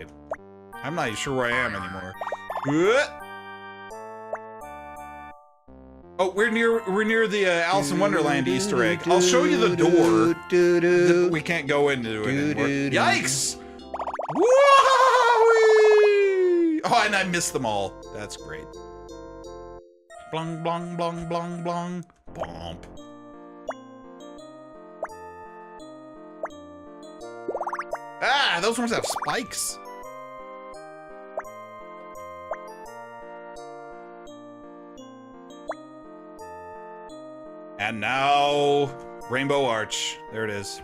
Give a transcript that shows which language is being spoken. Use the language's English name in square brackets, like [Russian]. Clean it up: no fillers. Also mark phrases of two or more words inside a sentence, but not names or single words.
[English] I'm not even sure where I am anymore. Oh, we're near the Alice in Wonderland Easter egg. I'll show you the door. We can't go into it anymore. Yikes! Woo-wee! Oh, and I missed them all. That's great. Blong, blong, blong, blong, blong. Bomp. Ah, those ones have spikes. And now, Rainbow Arch. There it is.